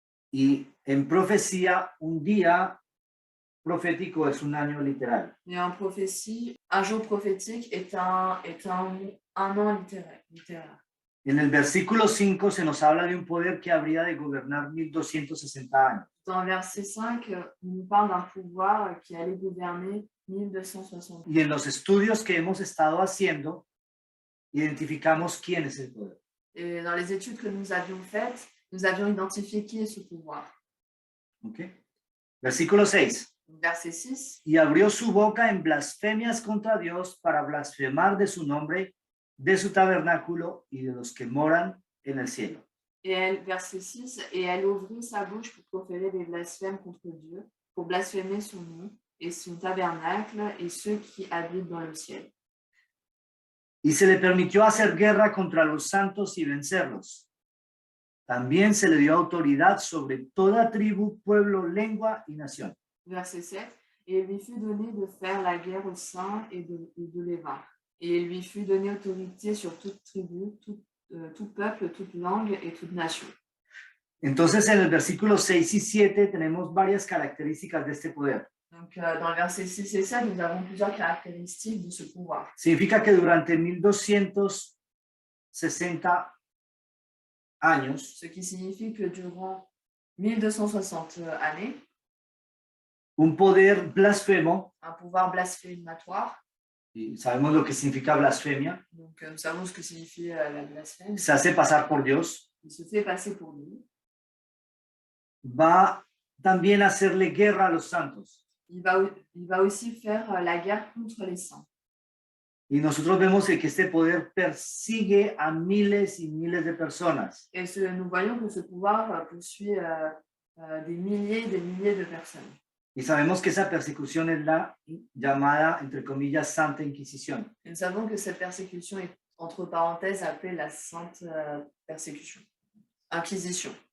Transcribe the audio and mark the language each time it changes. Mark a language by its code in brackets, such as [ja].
[es] Y en profecía, un día profético es un año literal. [fr] Et en prophétie, un jour prophétique est un an littéraire. [es] En el versículo 5 se nos habla de un poder que habría de gobernar 1260 años. [fr] Dans verset 5, on nous parle d'un pouvoir qui allait gouverner 1260 ans. [es] Y en los estudios que hemos estado haciendo, identificamos quién es el poder. [fr] Et dans les études que nous avions faites, nous avions identifié qui est ce pouvoir. [es] ¿Okay? Versículo 6. [fr] Verset 6. [es] Y abrió su boca en blasfemias contra Dios para blasfemar de su nombre, de su tabernáculo y de los que moran en el cielo. [fr] Verset 6, et elle ouvrit sa bouche pour proférer des blasphèmes contre Dieu, pour blasphémer son nom et son tabernacle et ceux qui habitent dans le ciel. [es] Y se le permitió hacer guerra contra los santos y vencerlos. También se le dio autoridad sobre toda tribu, pueblo, lengua y nación. [fr] Verset 7, et il lui fut donné de faire la guerre aux saints et de les vaincre. Et il lui fut donné autorité sur toute tribu, tout peuple, toute langue et toute nation. [es] Entonces en el versículo 6 y 7 tenemos varias características de este poder. [fr] Donc dans le verset 6 et 7, nous avons plusieurs caractéristiques de ce pouvoir. [es] Significa que durante 1260 años, [fr] Ce qui signifie que durant 1260 années, [es] un poder blasfemo, [fr] un pouvoir blasphématoire, [es] y sabemos lo que significa blasfemia, [fr] donc nous savons ce que signifie la blasphème, [es] se hace pasar por Dios, [fr] il se fait passer pour lui, [es] va también a hacerle guerra a los santos. [fr] il va aussi faire la guerre contre les saints. [es] Y nosotros vemos que este poder persigue a miles y miles de personas. [fr] Et nous voyons que ce pouvoir poursuit des milliers de personnes. [es] Y sabemos que esa persecución es la llamada, entre comillas, Santa Inquisición. [fr] Et nous savons que cette persécution est entre parenthèses appelée la Sainte Persécution, Inquisition.